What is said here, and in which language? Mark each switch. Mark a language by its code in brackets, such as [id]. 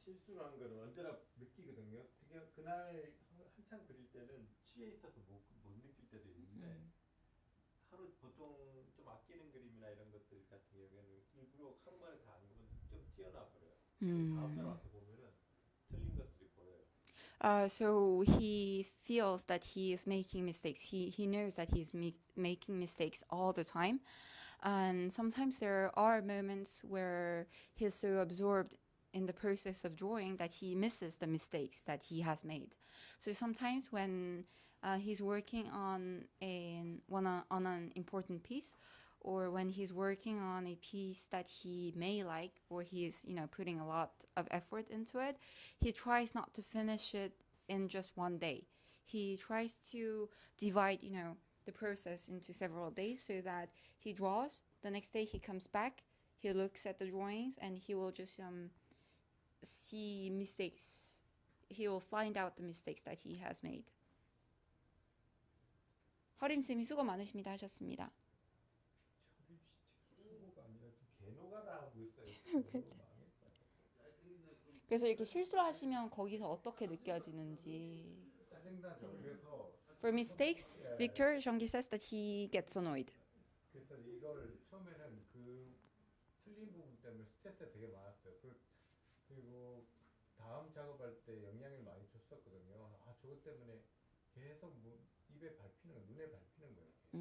[ko] 실수한 거는 언제나 느끼거든요. 특히 그날 한참 그릴 때는 취해 있어서 못 느낄 때도 있는데 하루 보통 좀 아끼는 그림이나 이런 것들 같은 경우에는 일부러 하루 만에 다 안 그리면 좀 뛰어나 버려요. 다음 날 와서 보면은 틀린 것들이 보여요. [en] So he feels that he is making mistakes. He knows that he's making mistakes all the time. And sometimes there are moments where he's so absorbed in the process of drawing that he misses the mistakes that he has made. So sometimes when he's working on an important piece, or when he's working on a piece that he may like, or he's putting a lot of effort into it, he tries not to finish it in just one day. He tries to divide the process into several days so that he draws. The next day he comes back, he looks at the drawings, and he will just see mistakes. He will find out the mistakes that he has made. [ko] 허림쌤이 수고 많으십니다 하셨습니다. 수고가 아니라 좀 개노가다 하고 있어요. 망했어요. 그래서 이렇게 실수를 하시면 거기서 어떻게 느껴지는지. 짜증나죠. 그래서 [en] For mistakes, Victor Jeonggi says that he gets annoyed. [ko] 그래서 이걸 처음에는 그 틀린 부분 때문에 스트레스가 되게 많았어요. 그리고 다음 작업할 때 영향을 많이 줬었거든요. 아 저것 때문에 계속 입에 밟히는 거, 눈에 밟히는 거예요.